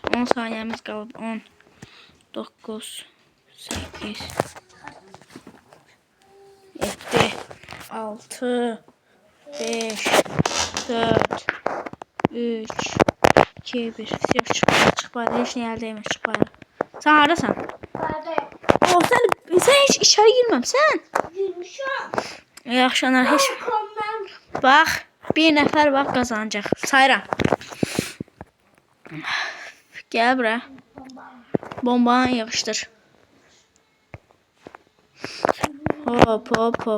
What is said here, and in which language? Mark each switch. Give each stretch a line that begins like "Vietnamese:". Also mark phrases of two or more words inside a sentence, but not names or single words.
Azerbaijani: 10 saniyemiz qalıb. 10, 9, 8, 7, 6, 5, 4, 3, 2, 1. Çıx bari. Heç nə əldə etmə. Çıx bari. Sen harasan? Barda.
Turkish: Sen hiç içeri girməmsən.
Azerbaijani: Girmişəm. Yaxşı Anar. Heç... Bax. Bir nəfər bax qazanacaq. Sayıram. Gəl bura. Bombanı yığışdır. Hop hop hop.